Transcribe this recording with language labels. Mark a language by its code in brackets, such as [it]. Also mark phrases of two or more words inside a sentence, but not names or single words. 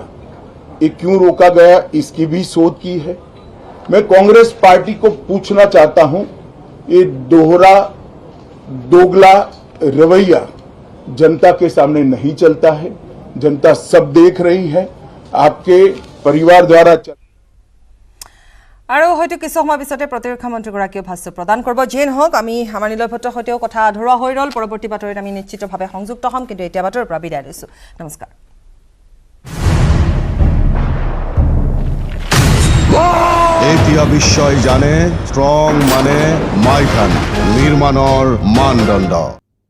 [hi] ये क्यों रोका गया, इसकी भी शोध की है। मैं कांग्रेस पार्टी को पूछना चाहता हूं, ये दोगला रवैया जनता के सामने नहीं चलता है। जनता सब देख रही है, आपके परिवार द्वारा [as] আৰু হয়তো কিছু সময় পিছতে প্ৰতিৰক্ষা মন্ত্ৰীগৰাকীয়ে ভাষ্য প্ৰদান কৰিব। যিয়ে নহওক আমি আমাৰ নীলয় ভট্টৰ সৈতেও কথা আধৰুৱা হৈ ৰ'ল। পৰৱৰ্তী বাতৰিত আমি নিশ্চিতভাৱে সংযুক্ত হ'ম, কিন্তু এতিয়া বাতৰিৰ পৰা বিদায় লৈছোঁ। নমস্কাৰ। এতিয়া বিশ্বই জানে ষ্ট্ৰং মানে মাইথান নিৰ্মাণৰ মানদণ্ড।